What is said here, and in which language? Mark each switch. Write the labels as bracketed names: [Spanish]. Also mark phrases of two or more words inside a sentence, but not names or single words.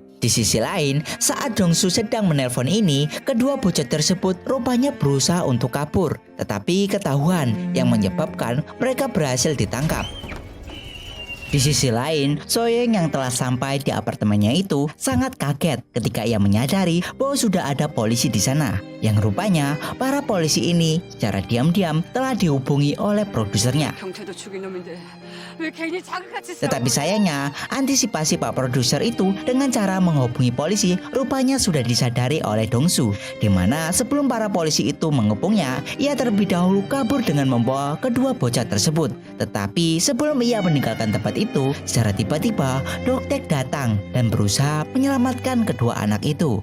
[Indonesian] Di sisi lain, saat Dongsu sedang menelpon ini, kedua bocah tersebut rupanya berusaha untuk kabur, tetapi ketahuan yang menyebabkan mereka berhasil ditangkap. Di sisi lain, Soyoung yang telah sampai di apartemennya itu sangat kaget ketika ia menyadari bahwa sudah ada polisi di sana. Yang rupanya para polisi ini secara diam-diam telah dihubungi oleh produsernya. [Korean] 경찰도 죽인 놈인데 왜 괜히 자기같이 싸워? [Indonesian] Tetapi sayangnya, antisipasi Pak Produser itu dengan cara menghubungi polisi rupanya sudah disadari oleh Dongsu, di mana sebelum para polisi itu mengepungnya, ia terlebih dahulu kabur dengan membawa kedua bocah tersebut. Tetapi sebelum ia meninggalkan tempat itu, secara tiba-tiba Doktek datang dan berusaha menyelamatkan kedua anak itu.